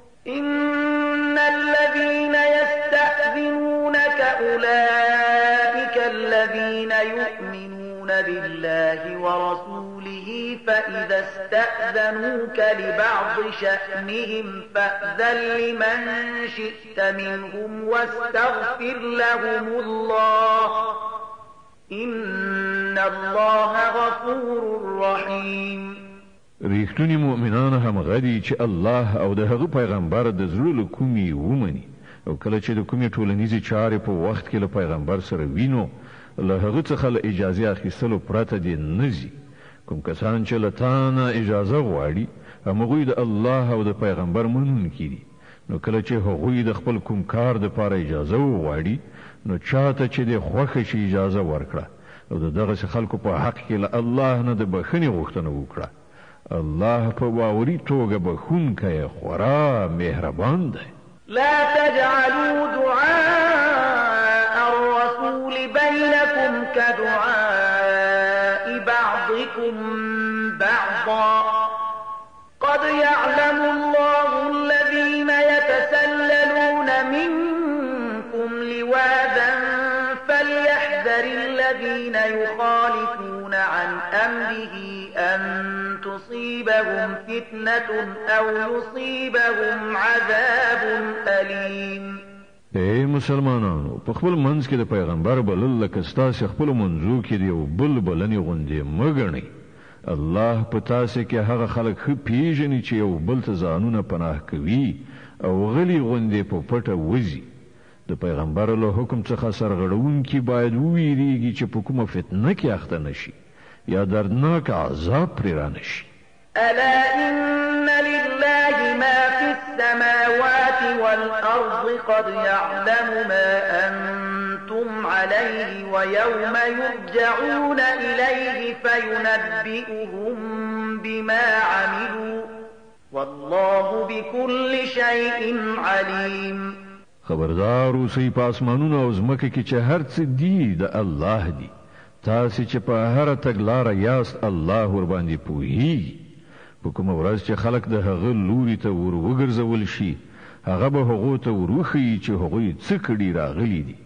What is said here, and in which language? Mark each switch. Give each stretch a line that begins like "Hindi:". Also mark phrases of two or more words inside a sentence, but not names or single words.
Arabic: إن الذين يستأذنونك أولئك الذين يؤمنون بالله ورسوله فإذا استأذنوك لبعض شأنهم فأذن لمن شئت منهم واستغفر لهم الله إن الله غفور رحيم.
Pashto: ریښتونی مؤمنان همغه دي چې الله او د هغه پیغمبر د زړه له کومې ومني او کله چې د کومې ټولنیزې چارې په وخت کې له پیغمبر سره وینو له هغه څخه له اجازې اخیستلو پرته دې نه ځي. کوم کسان چې له تا نه اجازه غواړي همغوی د الله او د پیغمبر منونکي دي نو کله چې هغوی د خپل کوم کار دپاره اجازه وغواړي نو چاته چې دې خوښه شي اجازه ورکړه او د دغسې خلکو په حق کې له الله نه د بښنې غوښتنه وکړه. الله په باوري توګه بښونکی خورا مهربان دی.
Arabic: لا تجعلوا دعاء الرسول بينكم كدعاء بعضكم بعضا قد يعلم الله الذين يتسللون منكم لواذا فليحذر الذين يخالفون عن أمره أن تصيبهم فتنة أو يصيبهم عذاب أليم.
Pashto: اے مسلمانانو په خپل منځ کې د پیغمبر بلل لکه ستاسې خپلو منځو کې د یو بل بلنې غوندې مه ګڼئ. الله په تاسې کې هغه خلک ښه پیژني چې یو بل ته ځانونه پناه کوي او غلي غوندې په پټه وځي. د پیغمبر له حکم څخه سرغړونکي باید وویریږي چې په کومه فتنه کې اخته نشي یا دردناک عذاب پرې رانشي.
Arabic: ألا إن لله ما في السماوات والأرض قد يعلم ما أنتم عليه ويوم يرجعون إليه فينبئهم بما عملوا والله بكل شيء عليم.
Pashto: خبردار اوسئ په اسمانونو او ځمکه کې چې هر څه دي د الله دي تاسې چې په هر تګلاره یاست الله ور باندې پوهیږي. په کومه ورځ چې خلک د هغه لوري ته ور وګرځول شي هغه به هغو ته وروښیي چې هغوی څه کړي راغلي دي.